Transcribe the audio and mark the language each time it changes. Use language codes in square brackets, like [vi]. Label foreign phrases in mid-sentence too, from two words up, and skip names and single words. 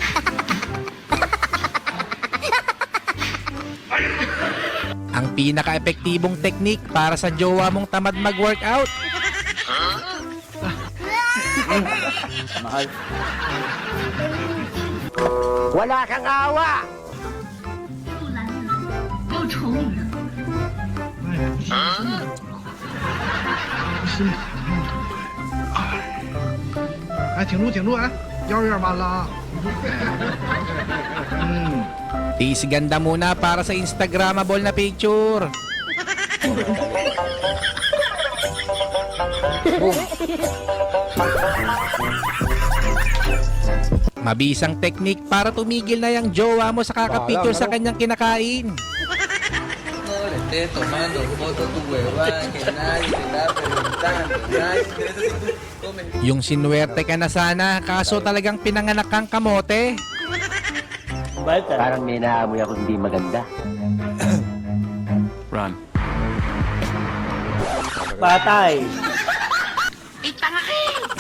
[tl] Ang pinaka-epektibong teknik para sa jowa mong tamad mag-workout. Mahal. Wala kang awa. [zh] 又丑女人。哎，挺住挺住，哎，腰有点弯了啊。 [tl] Tiis ganda muna para sa Instagramable na picture. Mabisang teknik para tumigil na yung jowa mo sa kakapicture sa kanyang kinakain. [es] Tomando foto tu huevada, que nadie te está preguntando, nadie te come. [tl] Yung sinuwerte ka na sana, kaso talagang pinanganak kang kamote. Bait ah. Parang may naamoy ako hindi maganda. [en] Run. [tl] Patay. Eh, tanga ka eh.